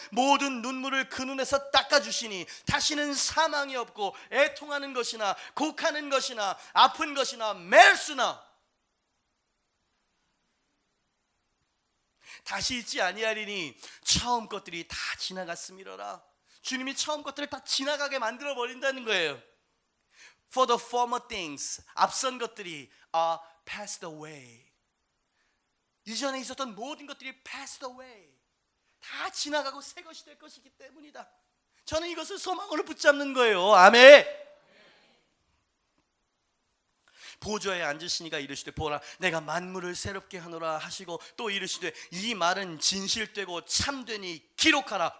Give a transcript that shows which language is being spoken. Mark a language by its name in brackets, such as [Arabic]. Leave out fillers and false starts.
[Korean] 모든 눈물을 그 눈에서 닦아주시니 다시는 사망이 없고 애통하는 것이나 곡하는 것이나 아픈 것이나 멜수나 다시 있지 아니하리니 처음 것들이 다 지나갔음이로라. 주님이 처음 것들을 다 지나가게 만들어 버린다는 거예요. [English] For the former things, [Korean] 앞선 것들이 [English] are passed away. [Korean] 이전에 있었던 모든 것들이 [English] passed away, [Korean] 다 지나가고 새 것이 될 것이기 때문이다. 저는 이것을 소망으로 붙잡는 거예요. 아멘. 보좌에 앉으시니가 이르시되 보라 내가 만물을 새롭게 하노라 하시고 또 이르시되 이 말은 진실되고 참되니 기록하라.